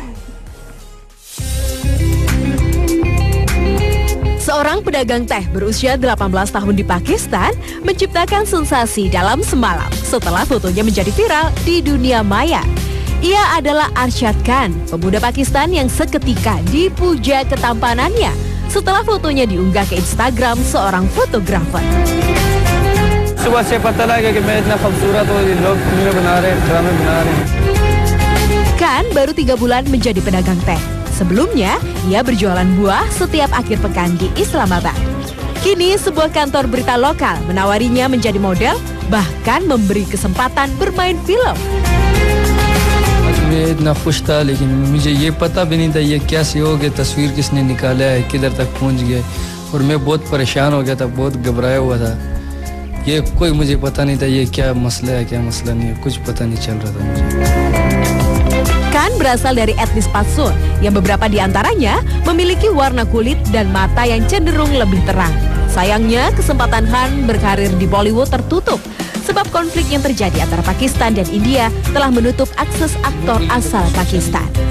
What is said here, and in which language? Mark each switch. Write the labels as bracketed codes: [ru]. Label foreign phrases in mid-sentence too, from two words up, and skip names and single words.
[id] Seorang pedagang teh berusia 18 tahun di Pakistan menciptakan sensasi dalam semalam setelah fotonya menjadi viral di dunia maya. Ia adalah Arshad Khan, pemuda Pakistan yang seketika dipuja ketampanannya setelah fotonya diunggah ke Instagram seorang fotografer. [ur] صبح سے پتا لگا کہ میں اتنا خوبصورت ہوں، لوگ فلمیں بنا رہے، ڈرامے بنا رہے. [id] Kan baru 3 bulan menjadi pedagang teh. Sebelumnya, ia berjualan buah setiap akhir pekan di Islamabad. Kini sebuah kantor berita lokal menawarinya menjadi model, bahkan memberi kesempatan bermain film. [ur] میں اتنا خوش تھا، لیکن مجھے یہ پتا بھی نہیں تھا یہ کیسے ہو گیا، تصویر کس نے نکالا ہے، کدھر تک پہنچ گئے، اور میں بہت پریشان ہو گیا تھا، بہت گھبرایا ہوا تھا. یہ کوئی مجھے پتا نہیں تھا یہ کیا مسئلہ ہے، کیا مسئلہ نہیں ہے، کچھ پتا نہیں چل رہا تھا مجھے. [id] Kan berasal dari etnis Patsun yang beberapa di antaranya memiliki warna kulit dan mata yang cenderung lebih terang. Sayangnya kesempatan Han berkarir di Bollywood tertutup sebab konflik yang terjadi antara Pakistan dan India telah menutup akses aktor asal Pakistan.